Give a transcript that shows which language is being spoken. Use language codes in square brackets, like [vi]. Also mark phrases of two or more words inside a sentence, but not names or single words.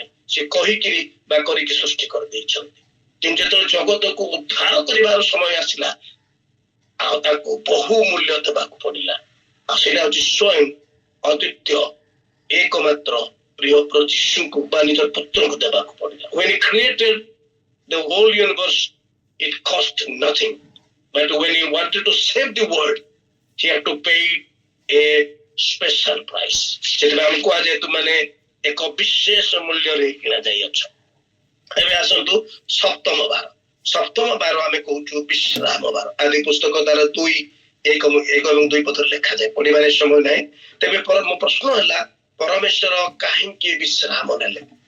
[or] ସେ କହିକିରି ବା କରିକି ସୃଷ୍ଟି କରିଦେଇଛନ୍ତି। କିନ୍ତୁ ଯେତେବେଳେ ଜଗତକୁ ଉଦ୍ଧାର କରିବାର ସମୟ ଆସିଲା ଆଉ ତାକୁ ବହୁ ମୂଲ୍ୟ ଦେବାକୁ ପଡିଲା। ଆଉ ସେଇଟା ହଉଛି ସ୍ୱୟଂ ଅଦ୍ୱିତୀୟ ଏକମାତ୍ର ପ୍ରିୟ ଯୀଶୁଙ୍କୁ ବା ନିଜର ପୁତ୍ରଙ୍କୁ ଦେବାକୁ ପଡିଲା। [en] When he created the whole universe, it cost nothing. But when he wanted to save the world, he had to pay a special price. [or] ସେଥିପାଇଁ ଆମକୁ କୁହାଯାଏ ତୁମାନେ ଏକ ବିଶେଷ ମୂଲ୍ୟରେ କିଣା ଯାଇଅଛ। ଏବେ ଆସନ୍ତୁ ସପ୍ତମ ବାର। ସପ୍ତମ ବାର ଆମେ କହୁଛୁ ବିଶ୍ରାମ ବାର। ଆଦି ପୁସ୍ତକ ତାର 2:1 ପଦରେ ଲେଖାଯାଏ, ପଢିବାର ସମୟ ନାହିଁ। ତେବେ ମୋ ପ୍ରଶ୍ନ ହେଲା ପରମେଶ୍ୱର କାହିଁକି ବିଶ୍ରାମ ନେଲେ?